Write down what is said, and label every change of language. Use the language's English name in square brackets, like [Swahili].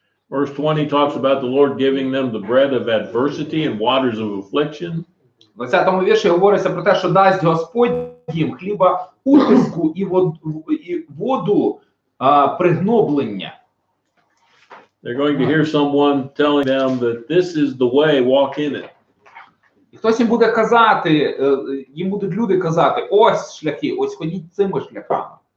[English] Verse 20 talks about the Lord giving them the bread of adversity and waters of affliction. [Ukrainian] В 20-му вірші говориться про те, що дасть Господь їм хліба утиску і воду пригноблення. [English] They're going to hear someone telling them that this is the way, walk in it. [Ukrainian] І хтось їм буде казати, їм будуть люди казати, ось шляхи, ось ходіть цими шляхами.